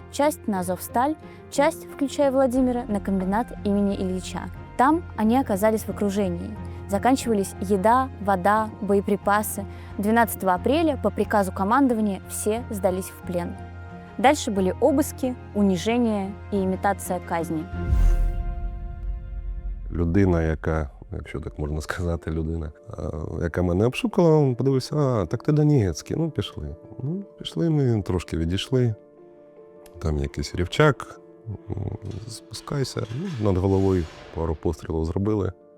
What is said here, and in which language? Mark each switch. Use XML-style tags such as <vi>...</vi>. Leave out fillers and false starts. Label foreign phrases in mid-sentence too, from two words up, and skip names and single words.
<ru>Часть на Азовсталь, часть, включая Владимира, на комбинат имени Ильича. Там они оказались в окружении. Заканчивались еда, вода, боеприпасы. 12 апреля по приказу командования все сдались в плен. Дальше были обыски, унижения и имитация казни.</ru> <uk>Людина, яка, якщо так можна сказати, людина, яка мене обшукала, подивився, так ти Донецький, ну пішли. Ну, пішли ми, трошки відійшли, там якийсь рівчак, спускайся, над головою пару пострілів зробили.</uk>